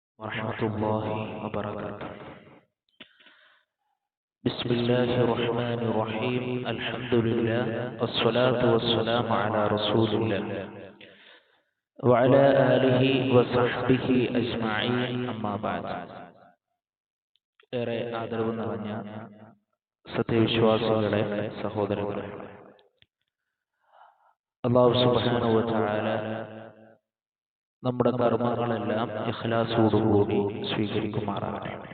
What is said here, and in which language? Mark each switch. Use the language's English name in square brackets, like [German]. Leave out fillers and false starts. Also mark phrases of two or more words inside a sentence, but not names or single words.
[Arabic] ورحمة الله وبركاته. بسم الله الرحمن الرحيم. الحمد لله والصلاة والسلام على رسول الله وعلى آله وصحبه أجمعين. أما بعد. [Malayalam] ഏറെ ആദരവ് നിറഞ്ഞ സത്യവിശ്വാസികളെ, സഹോദരങ്ങളെ, [Arabic] الله سبحانه وتعالى [Malayalam] നമ്മുടെ കർമ്മങ്ങളെല്ലാം ഇഖ്ലാസോടുകൂടി സ്വീകരിക്കുമാറാകട്ടെ.